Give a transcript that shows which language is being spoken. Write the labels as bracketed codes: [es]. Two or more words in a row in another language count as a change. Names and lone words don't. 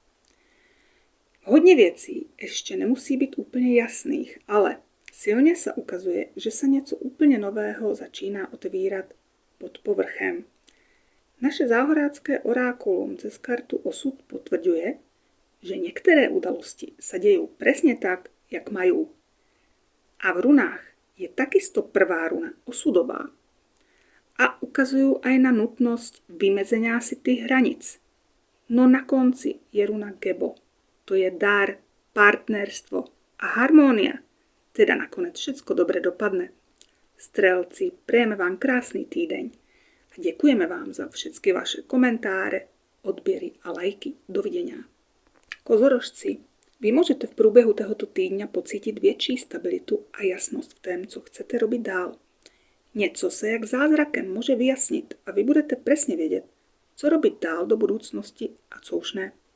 [cs] Hodně věcí ještě nemusí být úplně jasných, ale silně se ukazuje, že se něco úplně nového začíná otevírat pod povrchem. Naše záhorácké orákulum cez kartu osud potvrduje, že některé udalosti se dějí přesně tak, jak mají. [sk] A v runách je takisto prvá runa osudová. [cs] A ukazují aj na nutnost vymezenia si tých hranic. [sk] No na konci je runa Gebo. To je dar, partnerstvo a harmónia. Teda nakonec všetko dobre dopadne. Strelci, [cs] přejeme vám krásný týden a děkujeme vám za všechny vaše komentáře, odběry a lajky. [sk] Dovidenia. [cs] Kozorožci, vy můžete v průběhu tohoto týdňa pocítit větší stabilitu a jasnost v tom, co chcete robit dál. Něco se jak zázrakem může vyjasnit a vy budete přesně vědět, co robit dál do budoucnosti a co už ne.